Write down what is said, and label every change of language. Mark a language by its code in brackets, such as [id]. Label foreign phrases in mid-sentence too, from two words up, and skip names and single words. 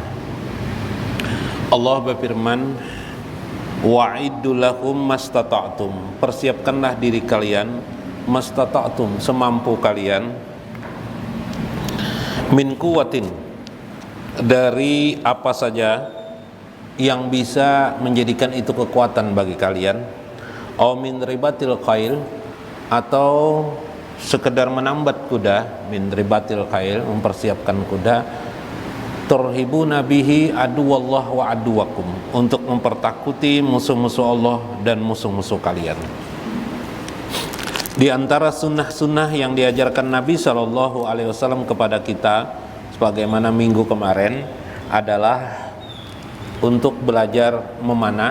[id] Allah berfirman, [ar] وأعدوا لهم ما استطعتم, [id] persiapkanlah diri kalian, mastata'tum, semampu kalian, min quwwatin, dari apa saja yang bisa menjadikan itu kekuatan bagi kalian, [ar] أو من رباط الخيل, [id] atau sekedar menambat kuda, [ar] من رباط الخيل, [id] mempersiapkan kuda, [ar] ترهبون به عدو الله وعدوكم, [id] untuk mempertakuti musuh-musuh Allah dan musuh-musuh kalian. Di antara sunnah-sunnah yang diajarkan Nabi SAW kepada kita, sebagaimana minggu kemarin, adalah untuk belajar memanah.